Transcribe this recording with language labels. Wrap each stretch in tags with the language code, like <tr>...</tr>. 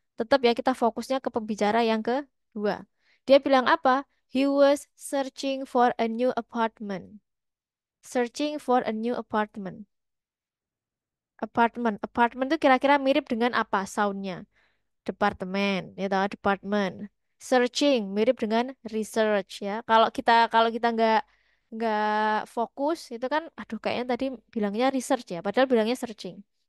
<id>Tetap ya kita fokusnya ke pembicara yang kedua. Dia bilang apa?</id> <en>He was searching for a new apartment. Searching for a new apartment.</en> <id>Apartment itu kira-kira mirip dengan apa soundnya? Departemen, ya tahu department. Searching mirip dengan research ya. Kalau kita nggak fokus itu kan, aduh kayaknya tadi bilangnya research ya, padahal bilangnya searching.</id>